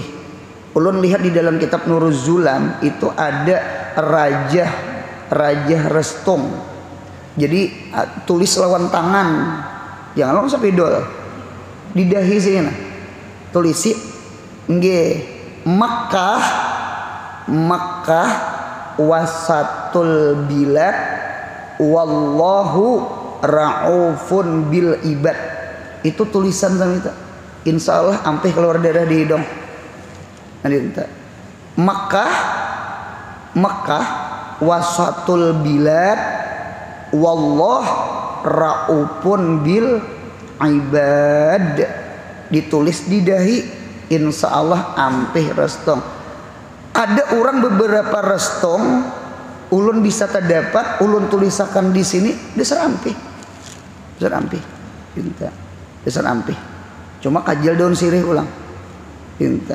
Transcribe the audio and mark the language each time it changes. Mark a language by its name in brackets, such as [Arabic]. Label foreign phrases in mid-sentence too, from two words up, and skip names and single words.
[Banjar] Ulun lihat di dalam kitab Nuruz Zulam itu ada rajah restong. Jadi tulis lawan tangan, jangan lawan sepidol di dahi sini. [Arabic] Tulisi مكة وسط البلاد والله رءوف بالعباد. [Banjar] Itu tulisan sama itu. [Arabic] إن شاء الله [Banjar] ampe keluar darah di hidung. [Arabic] مكة وسط البلاد والله رءوف بالعباد [Banjar] ditulis di dahi, [Arabic] إن شاء الله [Banjar] ampih restong. Ada orang beberapa restong ulun bisa terdapat, ulun tulisakan di sini dasar ampih, pinta dasar ampih. Cuma kajal daun sirih ulang, pinta.